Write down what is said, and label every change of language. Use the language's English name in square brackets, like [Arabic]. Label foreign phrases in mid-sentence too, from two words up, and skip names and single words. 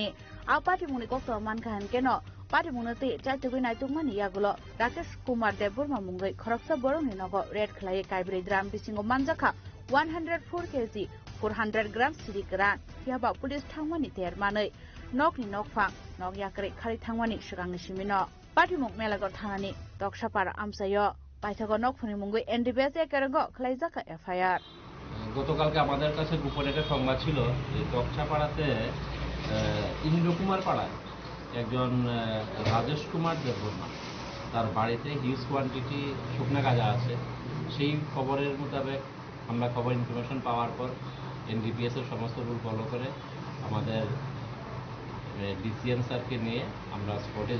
[Kok Borok] apati muni koktuma manka hankeno pati munati chaitugui naitungmani yagulo Rakesh Kumar Debbarma mungai khoroksa borongni nogo red khlai kaibri dram bisingo manjaka 104 kg 400 gram sidigran Phiaba police thangmani termanai nokni nokphang nok yakre khari thangmani sugangni simino pati muk melagor thanani doksapara amsayo পাইথাগো নকফুনি মুঙ্গই NDPS একেরঙ্গ খ্লাইজাকা FIR [Bangla] গতকালকে আমাদের কাছে গোপনে একটা সংবাদ ছিল যে তকছাপাড়াতে ইন্দ্রকুমার পাড়ায় একজন রাজেশ কুমার দেববর্মা তার বাড়িতে [English] huge quantity [Bangla] শুকনা গাঁজা আছে সেই খবরের মোতাবেক আমরা খবর ইনফরমেশন পাওয়ার পর NDPS এর সমস্ত [English] rule follow [Bangla] করে আমাদের ডিসিএম স্যারকে নিয়ে আমরা স্পটে